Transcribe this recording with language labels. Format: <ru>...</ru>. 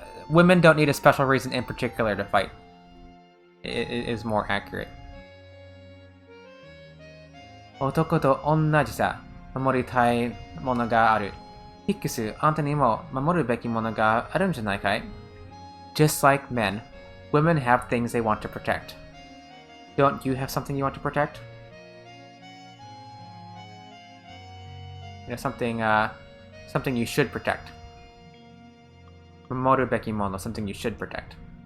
<en>Women don't need a special reason in particular to fight. It is more accurate.</en> <ja>男と同じさ、守りたいものがある。ヒックス、あんたにも守るべきものがあるんじゃないかい?</ja> <en>Just like men, women have things they want to protect. Don't you have something you want to protect? Something you should protect.</en> <ja>守るべきもの</ja> <en>something you should protect.</en>